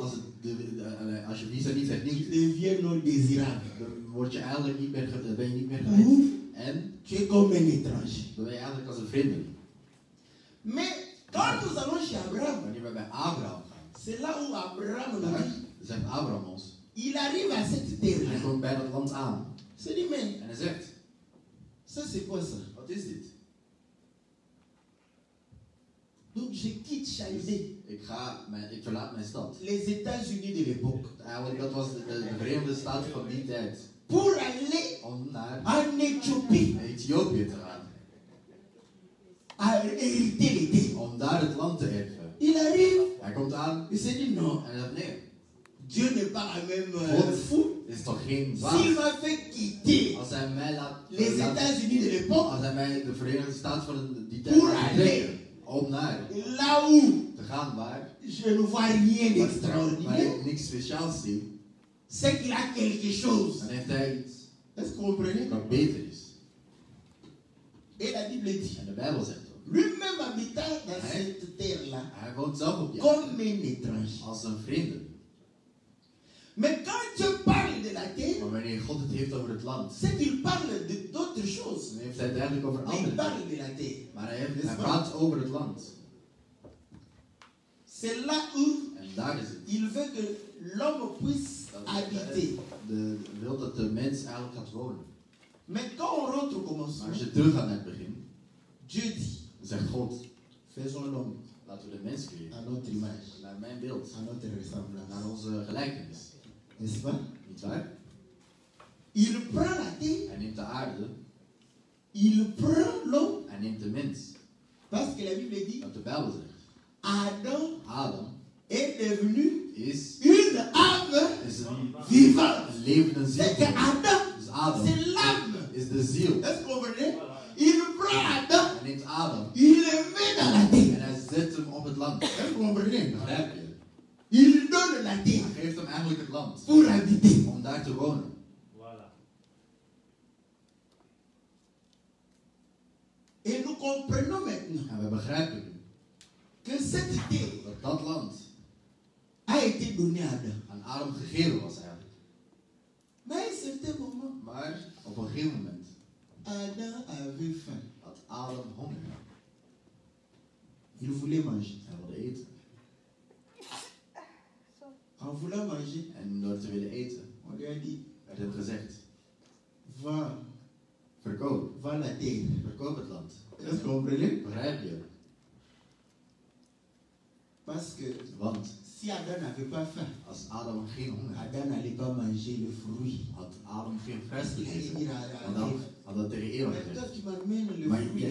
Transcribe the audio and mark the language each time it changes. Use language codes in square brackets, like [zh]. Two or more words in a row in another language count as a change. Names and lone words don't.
[nl] Als je visa niet [fr] tu [nl] hernieuwt, [fr] deviens non désirable. [nl] dan word je eigenlijk niet meer, ben je niet meer [fr] Ou [nl] geleid. En [fr] tu es comme un étranger. [nl] dan ben je eigenlijk als een vreemdeling. [fr] Mais quand nous allons chez Abraham, [nl] Wanneer we bij Abraham gaan, [fr] c'est là où Abraham nous [nl] daar [fr] dit, [nl] zegt Abraham ons. [fr] il arrive à cette [nl] Hij [fr] terre-là. [nl] komt bij dat land aan. [fr] Il se dit, mais [nl] En hij zegt, [fr] ça c'est quoi ça? [nl] wat is dit? [fr] Donc je quitte Chaldée, [nl] Ik verlaat mijn stad. [fr] les États-Unis de l'époque, [nl] Eigenlijk dat was de Verenigde Staten van die tijd. [fr] pour aller [nl] Om naar [fr] en Éthiopie [nl] Ethiopië te gaan. [fr] à hériter les terres. [nl] Om daar het land te erven. [fr] Il arrive, [nl] Hij komt aan [fr] il se dit non, [nl] en hij zegt nee. [fr] Dieu n'est pas la même [nl] God [fr] fou. [nl] is toch geen [fr] S'il [nl] baas? [fr] m'a fait quitter [nl] Als hij mij [fr] les États-Unis de l'époque, [nl] als hij mij de Verenigde Staten van die tijd [fr] Pour [nl] laat [fr] aller. [nl] betrekken, om naar [fr] là où [nl] te gaan waar [fr] je ne vois rien [nl] waar [fr] d'extraordinaire, [nl] ik niks speciaals zie, [fr] c'est qu'il a quelque chose. [nl] dan heeft hij iets [fr] Est-ce que vous comprenez? [nl] wat beter is. [fr] Et la Bible dit, [nl] En de Bijbel zegt ook. [fr] lui-même habitant dans Hein? cette terre-là, [nl] Hij woont zelf op die [fr] comme un étranger. [nl] als een vreemde. [fr] Mais quand Dieu parle de la terre, [nl] Maar wanneer God het heeft over het land, [fr] c'est qu'il parle d'autres choses. [nl] dan heeft hij het eigenlijk over [fr] Mais il [nl] andere [fr] parle [nl] dingen. [fr] de la terre. [nl] Maar hij praat over het land. [fr] C'est là où [nl] En daar is het. [fr] il veut que l'homme puisse habiter. [nl] Wil dat de mens eigenlijk gaat wonen. [fr] Mais quand on rentre au [nl] Maar [fr] commencement, [nl] als je terug gaat naar het begin, [fr] Dieu dit, [nl] zegt God, [fr] faisons l'homme [nl] laten we de mens creëren. [fr] à notre image, [nl] Naar mijn beeld. [fr] à notre ressemblance. [nl] Naar onze gelijkenis. [fr] N'est-ce pas? [nl] Niet waar? [fr] Il prend la terre, [nl] Hij neemt de aarde. [fr] il prend l'homme, [nl] Hij neemt de mens. [fr] parce que la Bible dit, [nl] Wat de Bijbel zegt. [fr] Adam [nl] Adam [fr] est devenu [nl] is [fr] une âme [nl] een [fr] vivante. [nl] levende [fr] C'est que [nl] ziel. [fr] Adam, [nl] Dus Adam [fr] c'est l'âme. [nl] is de ziel. [fr] Est-ce que vous comprenez? Il prend Adam, [nl] Hij neemt Adam [fr] il le met dans la terre. [nl] en hij zet hem op het land. [fr] Est-ce que vous comprenez? [nl] Begrijp je? [fr] Il donne la terre [nl] Hij geeft hem eigenlijk het land. [fr] pour habiter. [nl] Om daar te wonen. [fr] Et nous comprenons maintenant [nl] En we begrijpen nu [fr] que cette terre [nl] dat land [fr] a été donné à Adam. [nl] aan Adam gegeven was eigenlijk. [fr] Mais à un certain moment, [nl] Maar op een gegeven moment [fr] Adam avait faim. [nl] had Adam honger. [fr] Il voulait manger. [nl] Hij wilde eten. [fr] En voulant manger, [nl] En door te willen eten [fr] on lui a dit, [nl] werd hem gezegd: [fr] va [nl] verkoop [fr] la terre. [nl] het land. [fr] Est-ce que vous comprenez? [nl] Begrijp je? [fr] Parce que [nl] Want [fr] si Adam n'avait pas faim, [nl] als Adam geen honger had, [fr] Adam n'allait pas manger le fruit. [nl] had Adam geen fruit [fr] Il allait [nl] gegeten. [fr] dire à [nl] Want dan [fr] Ève, [nl] had dat tegen Eva [fr] mais toi [nl] gezegd. [fr] tu m'amènes le [nl] Maar [fr] fruit,